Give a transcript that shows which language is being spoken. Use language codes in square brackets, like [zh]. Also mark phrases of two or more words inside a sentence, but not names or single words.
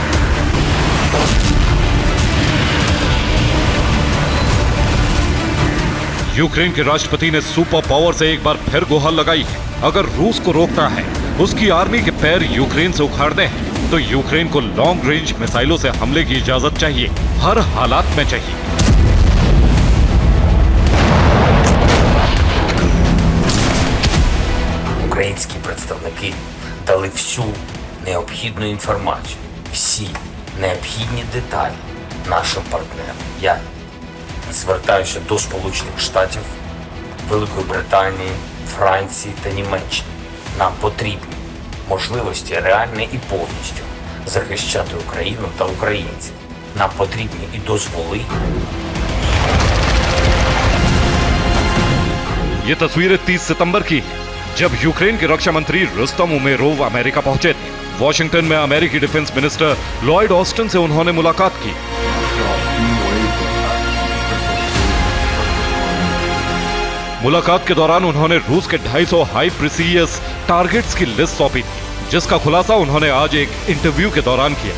[hi] यूक्रेन के राष्ट्रपति ने [en] super power [hi] से एक बार फिर गुहार लगाई है। अगर रूस को रोकना है, उसकी आर्मी के पैर यूक्रेन से उखाड़ने हैं, तो यूक्रेन को [en] long range [hi] मिसाइलों से हमले की इजाजत चाहिए, हर हालात में चाहिए। [uk] Українські представники дали всю необхідну інформацію, всі необхідні деталі нашим партнерам. Я звертаюся до Сполучених Штатів, Великої Британії, Франції та Німеччини. Нам потрібні можливості реально і повністю захищати Україну та українців. Нам потрібні і дозволи. [hi] ये तस्वीरें 30 सितंबर की हैं, जब यूक्रेन के रक्षा मंत्री रुस्तम उमेरोव अमेरिका पहुंचे थे। वॉशिंगटन में अमेरिकी [en] defense minister [hi] लॉयड ऑस्टिन से उन्होंने मुलाकात की। मुलाकात के दौरान उन्होंने रूस के 250 [en] high precision targets [hi] की लिस्ट सौंपी थी, जिसका खुलासा उन्होंने आज एक इंटरव्यू के दौरान किया।